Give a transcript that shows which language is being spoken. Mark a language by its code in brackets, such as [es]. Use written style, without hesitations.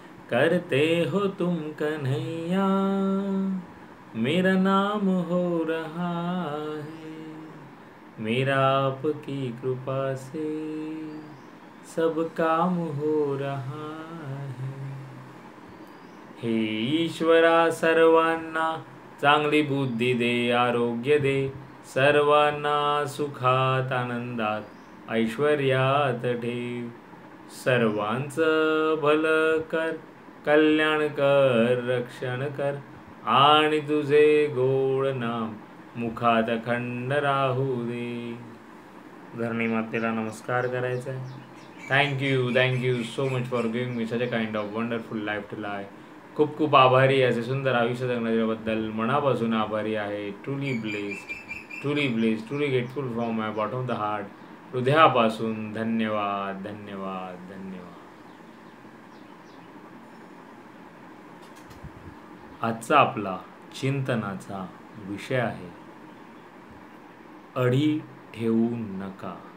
[hi] करते हो तुम कन्हैया मेरा नाम हो रहा है. मेरा आपकी कृपा से सब काम हो रहा है. [mr] हे ईश्वरा सर्वांना चांगली बुद्धी दे, आरोग्य दे. सर्वांना सुखात आनंदात ऐश्वर्यात ठेव. सर्वांचं भलं कर, कल्याण कर, रक्षण कर. आणि तुझे गोड नाम मुखात अखंड राहू दे. धरणी मातेला नमस्कार करायचा आहे. [en] Thank you so much for giving me such a kind of wonderful life to life. [mr] खूप खूप आभारी आहे. असे सुंदर आयुष्य जगण्याबद्दल मनापासून आभारी आहे. [en] Truly blessed, truly grateful from my bottom of the heart. [mr] हृदयापासून धन्यवाद धन्यवाद धन्यवाद. आजचा आपला चिंतनाचा विषय आहे अडी ठेवू नका.